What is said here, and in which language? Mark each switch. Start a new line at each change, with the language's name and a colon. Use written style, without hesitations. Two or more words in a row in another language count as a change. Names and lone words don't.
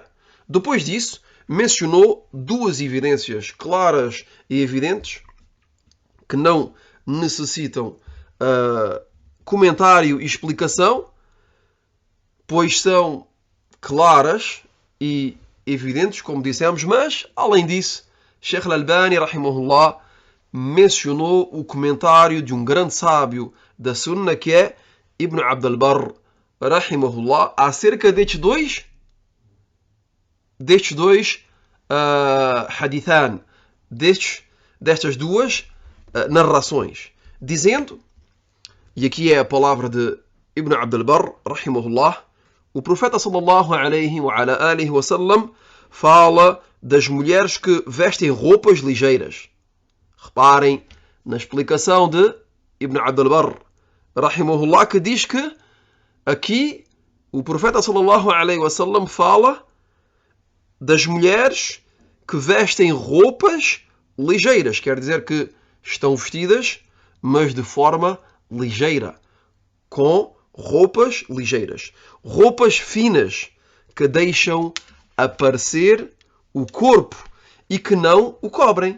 Portuguese: Depois disso, mencionou duas evidências claras e evidentes que não necessitam comentário e explicação, pois são claras e evidentes, como dissemos, mas, além disso, Sheikh Al-Albani, rahimahullah, mencionou o comentário de um grande sábio da Sunna, que é Ibn Abd al-Barr, rahimahullah, acerca destes dois hadithan, destas duas narrações, dizendo, e aqui é a palavra de Ibn Abd al-Barr, rahimahullah, o profeta
Arabic: sallallahu alaihi wa ala alihi wa sallam
Portuguese: fala das mulheres que vestem roupas ligeiras. Reparem na explicação de Ibn Abd al-Barr, rahimahullah, que diz que aqui o profeta
Arabic: sallallahu alaihi wa sallam
Portuguese: fala das mulheres que vestem roupas ligeiras. Quer dizer que estão vestidas, mas de forma ligeira, com roupas ligeiras. Roupas finas que deixam aparecer o corpo e que não o cobrem.